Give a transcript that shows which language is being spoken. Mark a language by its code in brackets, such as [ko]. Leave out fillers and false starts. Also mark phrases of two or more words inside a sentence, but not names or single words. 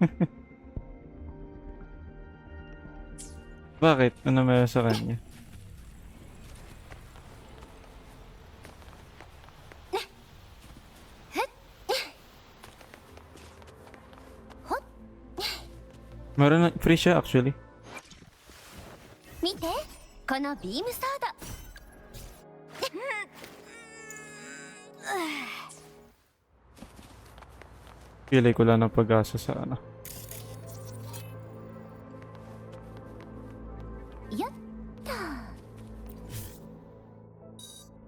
[tl] Bakit? Ano meron sa kanya? Meron na, free siya actually. [ja] 見てこのビームソード [tl] Pilay ko lang ng pag-asa sa ano. [ja] よっと